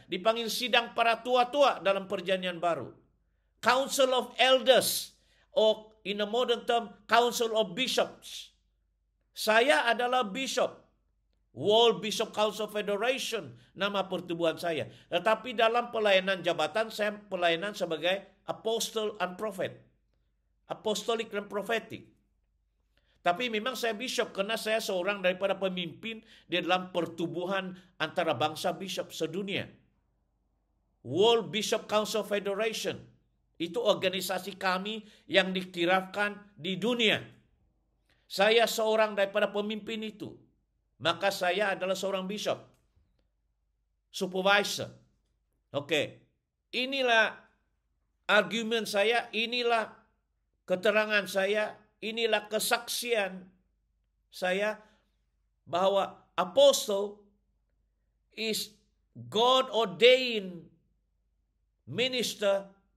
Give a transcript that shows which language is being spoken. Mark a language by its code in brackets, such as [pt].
[ms] Dipanggil sidang para tua-tua dalam perjanjian baru. [en] Council of Elders. Or in a modern term, Council of Bishops. [ms] Saya adalah bishop. [en] World Bishop Council Federation. [ms] Nama pertubuhan saya. Tetapi dalam pelayanan jabatan, saya pelayanan sebagai [en] apostle and prophet. [ms] Apostolik dan prophetic. Tapi memang saya bishop karena saya seorang daripada pemimpin di dalam pertubuhan antara bangsa bishop sedunia. World Bishop Council Federation. Itu organisasi kami yang dikirafkan di dunia. Saya seorang daripada pemimpin itu. Maka saya adalah seorang bishop. Supervisor. Oke. Inilah argumen saya, inilah keterangan saya, inilah kesaksian saya bahwa [en] apostle is God ordained minister